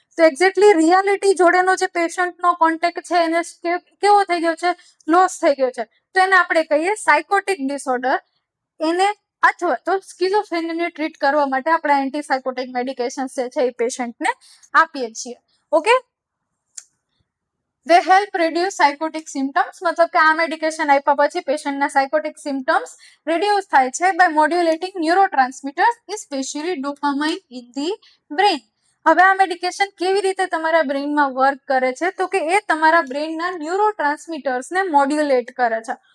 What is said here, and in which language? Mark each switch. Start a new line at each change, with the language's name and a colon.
Gujarati: તો exactly reality જોડેનો જે પેશન્ટનો contact છે એને કેવો થઈ ગયો છે, લોસ થઈ ગયો છે. તો એને આપણે કહીએ સાયકોટિક ડિસઓર્ડર. એને અથવા તો સ્કિઝોફ્રેનિયાને ટ્રીટ કરવા માટે આપણે એન્ટીસાયકોટિક મેડિકેશન્સ જે છે એ પેશન્ટને આપીએ છીએ.
English: Okay, they help reduce psychotic symptoms.
Gujarati: મતલબ કે આ મેડિકેશન આપ્યા પછી પેશન્ટના સાયકોટિક સિમ્પટમ્સ રિડ્યુસ થાય છે
English: By modulating neurotransmitters, specially dopamine in the brain.
Gujarati: હવે આ મેડિકેશન કેવી રીતે તમારા બ્રેઇનમાં વર્ક કરે છે તો કે એ તમારા બ્રેઇનના ન્યુરોટ્રાન્સમીટર્સને મોડ્યુલેટ કરે છે.